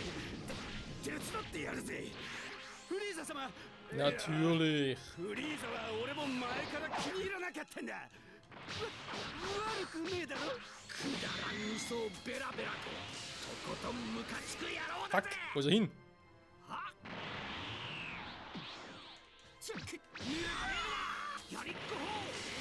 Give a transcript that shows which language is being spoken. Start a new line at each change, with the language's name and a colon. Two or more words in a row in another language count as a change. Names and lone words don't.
Japanese: 手伝ってやるぜ。フリーザ様。
German: Natürlich.
Japanese: フリーザは俺も前から気に入らなかったんだ。悪くねえだろ。くだらん嘘をベラベラととことんムカつく野郎だ
German: Fuck,
Japanese: ぜ。
German: wo ist er hin? はチェックやりっこほう。